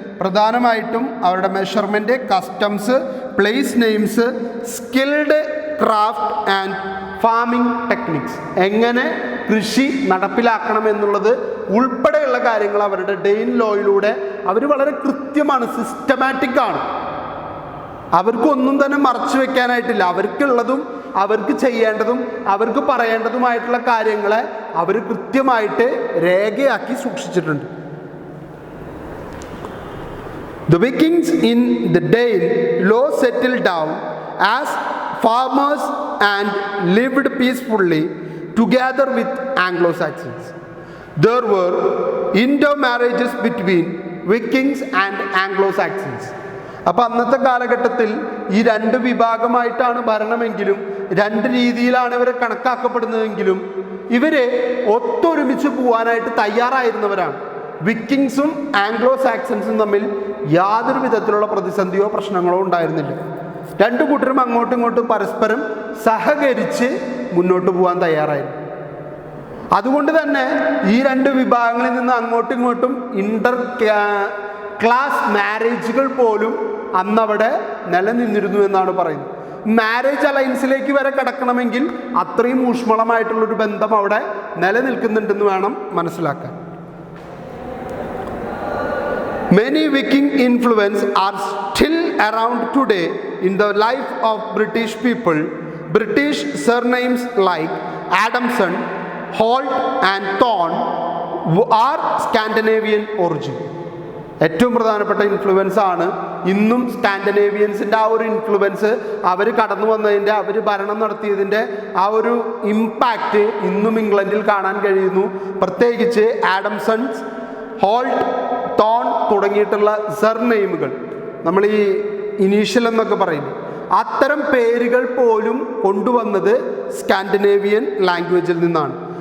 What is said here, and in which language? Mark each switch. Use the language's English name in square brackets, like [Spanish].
[Malayalam] പ്രധാനമായിട്ടും അവരുടെ measurement, customs, place names, skilled craft and farming techniques, എങ്ങനെ കൃഷി നടപ്പിലാക്കണം എന്നുള്ളത് ഉൾപ്പെടെയുള്ള കാര്യങ്ങൾ അവരുടെ ഡെയിൻ ലോയിലൂടെ അവർ വളരെ കൃത്യമാണ്, സിസ്റ്റമാറ്റിക് ആണ്. അവർക്കൊന്നും തന്നെ മറച്ചു വെക്കാനായിട്ടില്ല. അവർക്കുള്ളതും അവർക്ക് ചെയ്യേണ്ടതും അവർക്ക് പറയേണ്ടതുമായിട്ടുള്ള കാര്യങ്ങളെ അവർ കൃത്യമായിട്ട് രേഖയാക്കി സൂക്ഷിച്ചിട്ടുണ്ട്. [English] The Vikings in the Dane law settled down as farmers and lived peacefully together with Anglo-Saxons. There were intermarriages between Vikings and Anglo-Saxons. [Malayalam] അപ്പം അന്നത്തെ കാലഘട്ടത്തിൽ ഈ 2 വിഭാഗമായിട്ടാണ് ഭരണമെങ്കിലും 2 രീതിയിലാണ് ഇവരെ കണക്കാക്കപ്പെടുന്നതെങ്കിലും ഇവരെ ഒത്തൊരുമിച്ച് പോകാനായിട്ട് തയ്യാറായിരുന്നവരാണ്. വിക്കിങ്സും ആംഗ്ലോ സാക്സൺസും തമ്മിൽ യാതൊരു വിധത്തിലുള്ള പ്രതിസന്ധിയോ പ്രശ്നങ്ങളോ ഉണ്ടായിരുന്നില്ല. 2 കൂട്ടരും അങ്ങോട്ടും ഇങ്ങോട്ടും പരസ്പരം സഹകരിച്ച് മുന്നോട്ട് പോകാൻ തയ്യാറായിരുന്നു. അതുകൊണ്ട് തന്നെ ഈ 2 വിഭാഗങ്ങളിൽ നിന്ന് അങ്ങോട്ടും ഇങ്ങോട്ടും ഇന്റർ ക്ലാസ് മാരേജുകൾ പോലും അന്നവിടെ നിലനിന്നിരുന്നു എന്നാണ് പറയുന്നത്. മാരേജ് അലയൻസിലേക്ക് വരെ കടക്കണമെങ്കിൽ അത്രയും ഊഷ്മളമായിട്ടുള്ളൊരു ബന്ധം അവിടെ നിലനിൽക്കുന്നുണ്ടെന്ന് വേണം മനസ്സിലാക്കാൻ. [English] Many Viking influence are still around today in the life of British people. British surnames like Adamson, Holt and Thorne are Scandinavian origin. [Malayalam] ഏറ്റവും പ്രധാനപ്പെട്ട ഇൻഫ്ലുവൻസ് ആണ്. ഇന്നും സ്കാൻഡിനേവിയൻസിൻ്റെ ആ ഒരു ഇൻഫ്ലുവൻസ്, അവർ കടന്നു വന്നതിൻ്റെ, അവർ ഭരണം നടത്തിയതിൻ്റെ ആ ഒരു ഇമ്പാക്റ്റ് ഇന്നും ഇംഗ്ലണ്ടിൽ കാണാൻ കഴിയുന്നു. പ്രത്യേകിച്ച് ആഡംസൺസ്, ഹോൾട്ട്, തോൺ തുടങ്ങിയിട്ടുള്ള സർനെയിമുകൾ, നമ്മൾ ഈ ഇനീഷ്യൽ എന്നൊക്കെ പറയുന്നു, അത്തരം പേരുകൾ പോലും കൊണ്ടുവന്നത് സ്കാൻഡിനേവിയൻ ലാംഗ്വേജിൽ നിന്നാണ്.